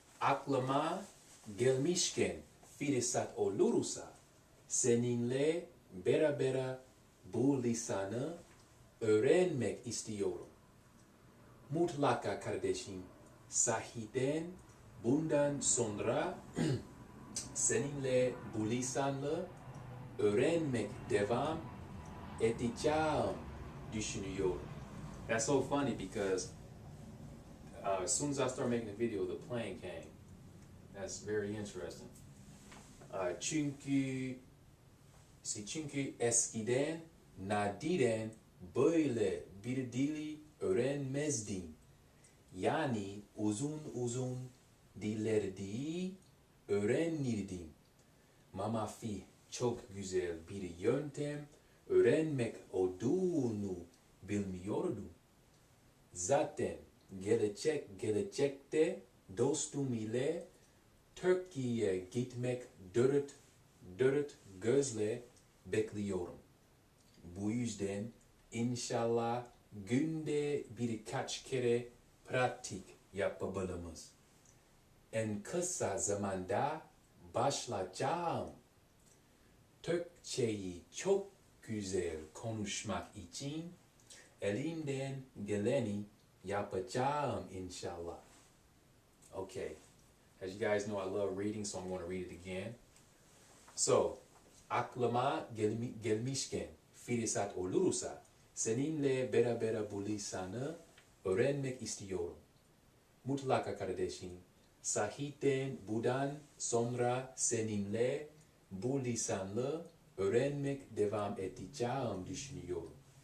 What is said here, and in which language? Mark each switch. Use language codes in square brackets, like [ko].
[tr] Aklıma gelmişken Filisat olursa seninle beraber bu lisanı öğrenmek istiyorum. Mutlaka kardeşim. Sahiden bundan sonra seninle bu lisanı öğrenmek devam edeceğim düşünüyorum. [en] That's so funny because as soon as I started making the video, the plane came. That's very interesting. [tr] Çünkü eskiden nadiren böyle bir dili öğrenmezdim. Yani uzun dilleri öğrenirdim. Mamafi çok güzel bir yöntem öğrenmek olduğunu bilmiyordum. Zaten gelecekte dostum ile Türkiye'ye gitmek dört gözle bekliyorum. Bu yüzden inşallah günde birkaç kere pratik yapabiliriz. En kısa zamanda başlayacağım. Türkçeyi çok güzel konuşmak için elimden geleni yapacağım inşallah. [en] Okay. As you guys know, I love reading, so I'm going to read it again. [tr] So, aklıma gelmişken Filisat olursa seninle beraber bu lisanı öğrenmek istiyorum. Mutlaka kardeşim. Sahiden bundan sonra seninle bu lisanı öğrenmek devam edeceğim düşünüyorum.